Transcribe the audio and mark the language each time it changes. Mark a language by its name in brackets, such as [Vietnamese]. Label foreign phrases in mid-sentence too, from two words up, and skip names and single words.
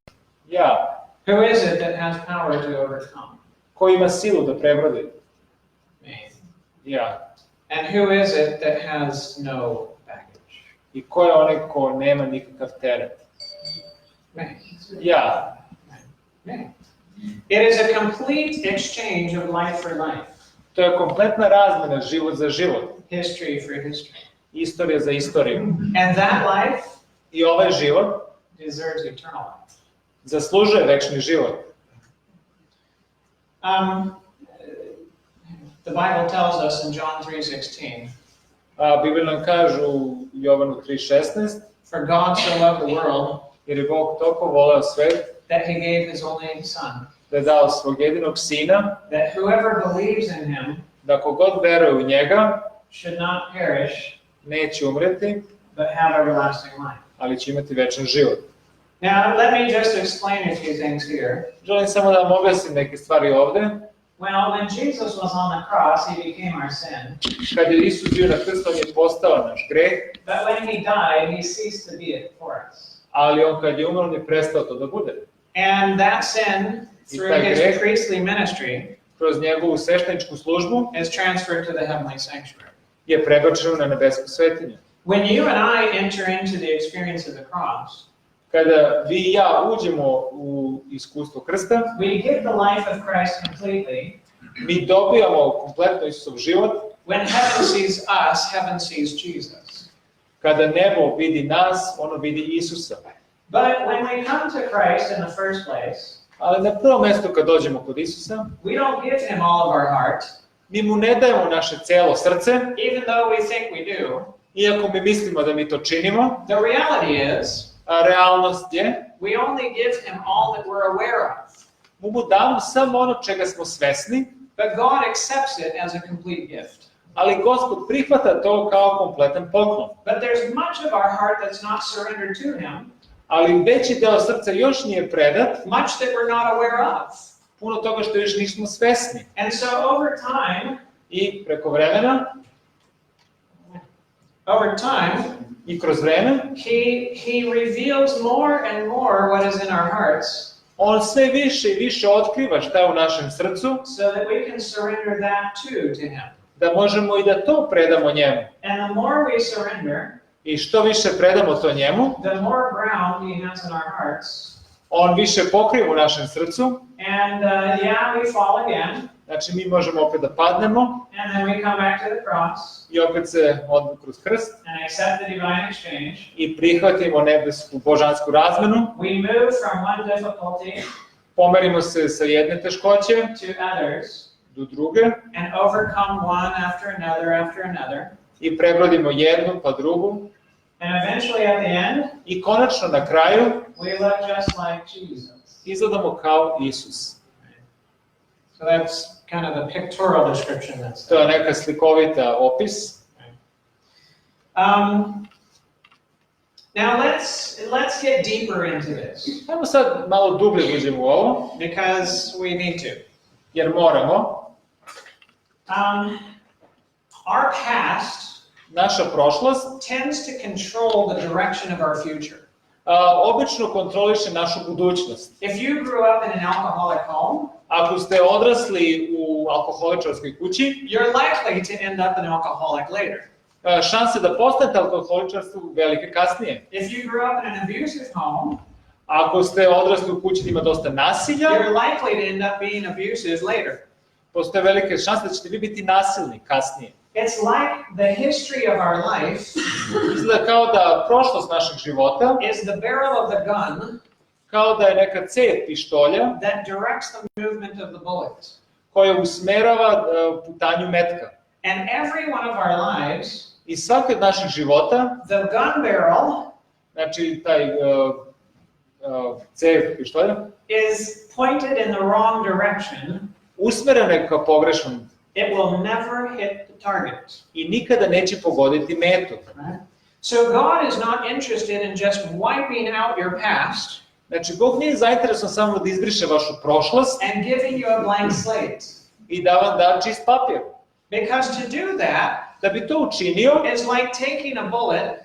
[English] Me. [Serbian] Ja. [English] Who is it that has power to overcome? [Serbian] Ko ima silu da prebrodi? [English] Me. [Serbian] Ja. [English] And who is it that has no baggage? [Serbian] I ko je onaj ko nema nikakav teret? [English] Me. [Serbian] Ja. [English] Me. It is a complete exchange of life for life. [Serbian] To je kompletna razmena, život za život. [English] History for history. [Serbian] Istorija za istoriju. [English] And that life [Serbian] I ovaj život [English] deserves eternal life. [Serbian] zaslužuje večni život. [English] The Bible tells us in John 3:16. [Serbian] Biblija nam kaže u Jovanu 3:16, [English] For God so loved the world [Serbian] jer je Bog toliko voleo svet [English] that he gave his only son, [Serbian] da je dao svog jedinog sina, [English] that whoever believes in him [Serbian] da kogod veruje u njega [English] should not perish, [Serbian] neće umreti, [English] but have everlasting life. [Serbian] ali će imati večan život. [English] Now, let me just explain a few things here. [Serbian] Želim samo da vam objasnim neke stvari ovde. [English] Well, when Jesus was on the cross, he became our sin. [Serbian] Kad je Isus bio na krstu, on je postao naš greh, [English] But when he died, he ceased to be it for us. [Serbian] ali on kad je umro, on je prestao to da bude. [English] And that sin, through his priestly ministry, [Serbian] Kroz njegovu svešteničku službu [English] is transferred to the heavenly sanctuary. [Serbian] je prebačeno na nebesku svetinju. [English] When you and I enter into the experience of the cross, [Serbian] Kada vi i ja uđemo u iskustvo krsta, [English] we get the life of Christ completely. [Serbian] mi dobijamo kompletno Isusov život. [English] When heaven sees us, heaven sees Jesus. [Serbian] Kada nebo vidi nas, ono vidi Isusa. [English] But when we come to Christ in the first place, [Serbian] Ali na prvo mesto kad dođemo kod Isusa, [English] we don't give him all of our heart, [Serbian] mi mu ne dajemo naše celo srce, [English] even though we think we do. [Serbian] iako mi mislimo da mi to činimo. [English] The reality is, [Serbian] A realnost je, [English] we only give him all that we're aware of. [Serbian] mu damo samo ono čega smo svesni, [English] But God accepts it as a complete gift. [Serbian] ali Gospod prihvata to kao kompletan poklon. [English] But there's much of our heart that's not surrendered to him, [Serbian] Ali veći deo srca još nije predat, [English] much that we're not aware of. [Serbian] puno toga što još nismo svesni. [English] And so over time, [Serbian] I preko vremena, i kroz vreme, [English] he reveals more and more what is in our hearts, [Serbian] on sve više i više otkriva šta je u našem srcu, [English] so that we can surrender that too to him. [Serbian] da možemo i da to predamo njemu. [English] And the more we surrender, [Serbian] I što više predamo to njemu, [English] the more ground he has in our hearts. [Serbian] on više pokriva u našem srcu. [English] And we fall again. [Serbian] Znači mi možemo opet da padnemo. [English] And then we come back to the cross. [Serbian] I opet se odemo kroz krst. [English] And accept the divine exchange. [Serbian] I prihvatimo nebesku božansku razmenu. [English] We move from one difficulty. [Serbian] Pomerimo se sa jedne teškoće [English] to others. [Serbian] Do druge. [English] And overcome one after another. [Serbian] I prebrodimo jednu pa drugu. [English] And eventually at the end, [Serbian] I konačno na kraju, [English] we look just like Jesus. [Serbian] Izgledamo kao Isus. [English] So that's kind of the pictorial description. That's [Serbian] to je neka slikovita opis. [English] Now let's get deeper into this. [Serbian] Ajmo sad malo dublje uđemo u ovo. [English] Because we need to. [Serbian] Jer moramo. [English] Our past [Serbian] naša prošlost [English] tends to control the direction of our future. [Serbian] Obično kontroliše našu budućnost. [English] If you grew up in an alcoholic home, [Serbian] ako ste odrasli u alkoholičarskoj kući, [English] you're likely to end up an alcoholic later. [Serbian] Šanse da postanete alkoholičar su velike kasnije. [English] If you grew up in an abusive home, [Serbian] ako ste odrasli u kući gdje ima dosta nasilja, [English] you're likely to end up being abusive later. [Serbian] Postoje velike šanse da ćete vi biti nasilni kasnije. [English] It's like the history of our life [Serbian] izgleda kao da prošlost našeg života [English] is the barrel of the gun [Serbian] kao da je neka cev pištolja [English] that directs the movement of the bullet. [Serbian] koja usmerava putanju metka. [English] And every one of our lives, [Serbian] I svaki od naših života, [English] the gun barrel, [Serbian] znači taj cev pištolja, [English] is pointed in the wrong direction. [Serbian] Usmeren je ka pogrešnom. [English] It will never hit the target. [Serbian] I nikada neće pogoditi metu. [English] So God is not interested in just wiping out your past. [Serbian] Znači, Bog nije zainteresovan samo da izbriše vašu prošlost [English] and giving you a blank slate. [Serbian] I da vam da čist papir. [English] Because to do that, [Serbian] da bi to učinio, [English] is like taking a bullet